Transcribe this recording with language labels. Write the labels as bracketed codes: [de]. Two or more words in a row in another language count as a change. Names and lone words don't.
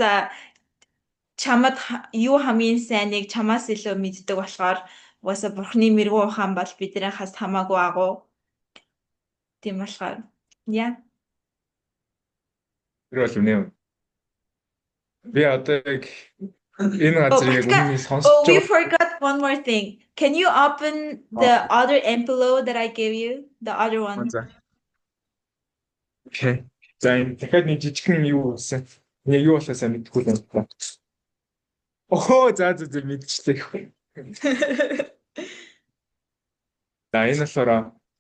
[mn] Тэгээд бурхан угаасаа чамд юу хамгийн сайныг чамаас илүү мэддэг болохоор угаасаа бурхны мэрэгүү ухаан бол биднээс хамаагүй агуу. Тийм болохоор яа. Тэр бол үнэ. Би одоо яг энэ газрыг яг өмнө нь сонсож [en] Oh, we [mn] байгаа. [en] forgot one more thing. Can you open the other envelope that I gave you? The other one. [mn] За. Окей. За энэ дахиад нэг жижигхэн юу болсон? Нэг юу болоо сайн мэдэхгүй байна. Охоо за мэдчихлээ. За энэ болохоор